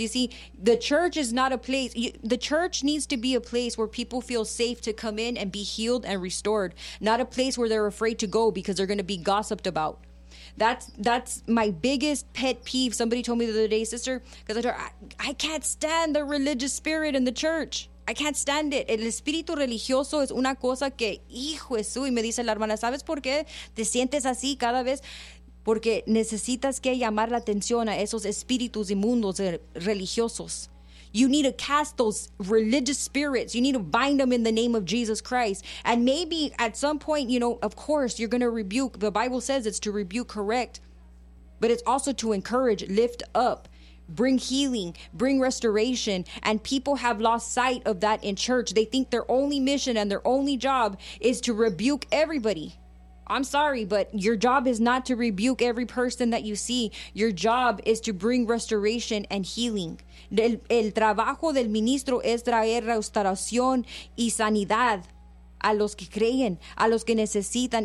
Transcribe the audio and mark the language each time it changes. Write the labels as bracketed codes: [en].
[en] You see, the church is not a place. The church needs to be a place where people feel safe to come in and be healed and restored, not a place where they're afraid to go because they're going to be gossiped about. That's my biggest pet peeve. Somebody told me the other day, sister, because I told her, I can't stand the religious spirit in the church. I can't stand it. [es] El espíritu religioso es una cosa que, hijo de su, y me dice la hermana, ¿sabes por qué te sientes así cada vez? Porque necesitas que llamar la atención a esos espíritus inmundos religiosos. [en] You need to cast those religious spirits. You need to bind them in the name of Jesus Christ. And maybe at some point, you know, of course, you're going to rebuke. The Bible says it's to rebuke, correct. But it's also to encourage, lift up. Bring healing, bring restoration, and people have lost sight of that in church. They think their only mission and their only job is to rebuke everybody. I'm sorry, but your job is not to rebuke every person that you see. Your job is to bring restoration and healing. [es] El trabajo del ministro es traer restauración y sanidad a los que creen, a los que necesitan.